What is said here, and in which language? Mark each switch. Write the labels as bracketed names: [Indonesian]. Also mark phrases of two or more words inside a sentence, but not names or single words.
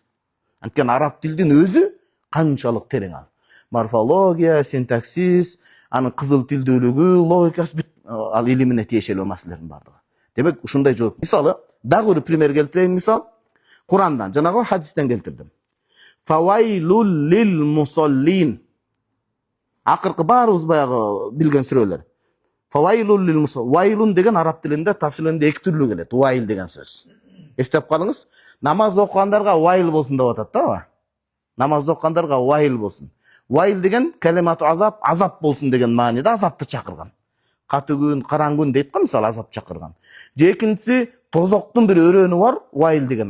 [Kyrgyz] Анткени араб тилдин өзү канчалык терең ал. Морфология, синтаксис, анын кызыл тилдүүлүгү, логикасы бүт ал илимине тиешелүү маселелердин бардыгы. Демек ушундай жооп. Мисалы, дагы бир пример келтирейин, мисал, Курандан, жанагы хадистен келтирдим. [Arabic] فويل للمصلين. [Kyrgyz] Акыркы баарыбыз баягы билген сүрөлөр. [Arabic] فويل للمصلين. [Kyrgyz] Вайлун деген араб тилинде тафсилинде 2 түрлүү келет. Вайл деген сөз. Эстеп калыңыз. Намаз окугандарга вайл болсун деп атат да. Намаз окугандарга вайл болсун. Вайл деген калимату азап, азап болсун деген мааниде азапты чакырган. Каты күн, караң күн дейт го, мисалы, азап чакырган. Же экинчиси тозоктун бир өрөөнү бар, вайл деген.